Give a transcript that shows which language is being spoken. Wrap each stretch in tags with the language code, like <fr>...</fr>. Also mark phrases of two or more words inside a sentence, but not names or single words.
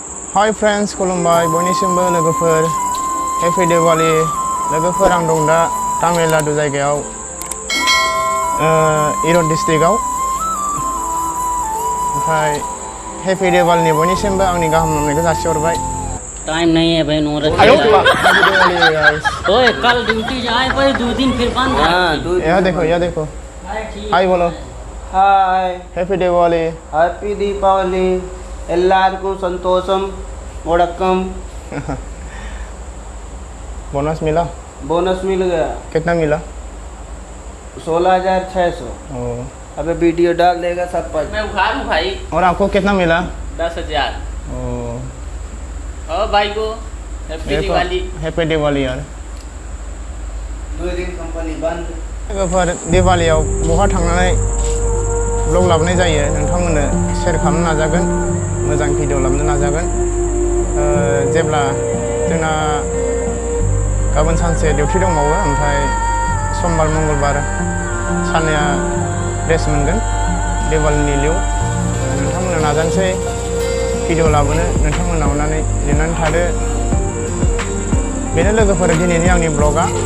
<brx>Hi friends, खुलुमबाय बयनिसिमबो लोगोफोर</brx> <en>Happy Diwali</en> <brx>लोगोफोर आं दं दा तामिल नाडु जायगायाव इर'ड डिस्ट्रिक्टआव ओमफ्राय</brx> <en>Happy Diwali</en> <brx>नि बयनिसिमबो आंनि गाहाम हामलायनायखौ जासिहरबाय</brx> <hi>टाइम नहीं है भाई नोरा ओए कल ड्यूटी जाए भाई 2 दिन फिर बंद है यहाँ देखो हाय बोलो हाय</hi> <en>Happy Diwali Happy Deepavali</en> <ta>எல்லார்க்கு சந்தோஷம் வணக்கம்</ta> <hi>बोनस मिला मिल गया कितना मिला 16,600 अबे वीडियो डाल देगा सब पर मैं उठा लूं भाई और आपको कितना मिला 10,000 और भाई को हैप्पी दिवाली यार 2 दिन कंपनी बंद</hi> <brx>लोगोफोर दिवालियाव बहा थांनानै ब्लग लाबोनाय जायो नोंथांमोननो शेयार खालामनो नाजागोन मोजां भिडिअ लाबोनो नाजागोन जेब्ला जोंना गाबोन सानसे डिउटि दंबावो ओमफ्राय समबार मंगलबार साननैया रेस्ट मोनगोन दिवालिनि लिव नोंथांमोननो नाजानोसै भिडिअ लाबोनो नोंथांमोना अननानै लिरनानै थादो बेनो लोगोफोर दिनैनि आंनि ब्लगआ</brx>